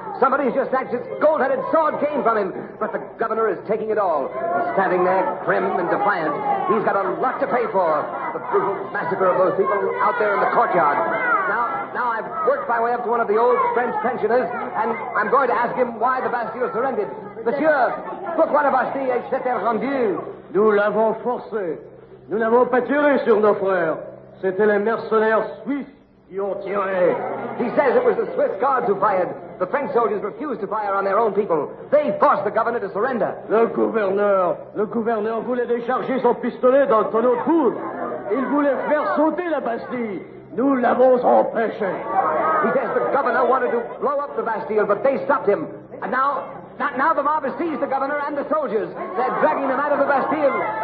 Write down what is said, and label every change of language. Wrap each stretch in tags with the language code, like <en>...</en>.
<en>Somebody's just snatched his gold-headed sword cane from him, but the governor is taking it all. He's standing there, prim and defiant. He's got a lot to pay for. The brutal massacre of those people out there in the courtyard. Now I've worked my way up to one of the old French pensioners, and I'm going to ask him why the Bastille surrendered.</en> <fr>Monsieur, pourquoi la Bastille s'est-elle rendue? Nous l'avons forcé. Nous n'avons pas tiré sur nos frères. C'étaient les mercenaires suisses qui ont tiré.</fr> <en>He says it was the Swiss guards who fired. The French soldiers refused to fire on their own people. They forced the governor to surrender.</en> <fr>Le gouverneur voulait décharger son pistolet dans le tonneau de poudre. Il voulait faire sauter la Bastille. Nous l'avons empêché.</fr> <en>He says the governor wanted to blow up the Bastille, but they stopped him. And now the mob has seized the governor and the soldiers. They're dragging them out of the Bastille.</en>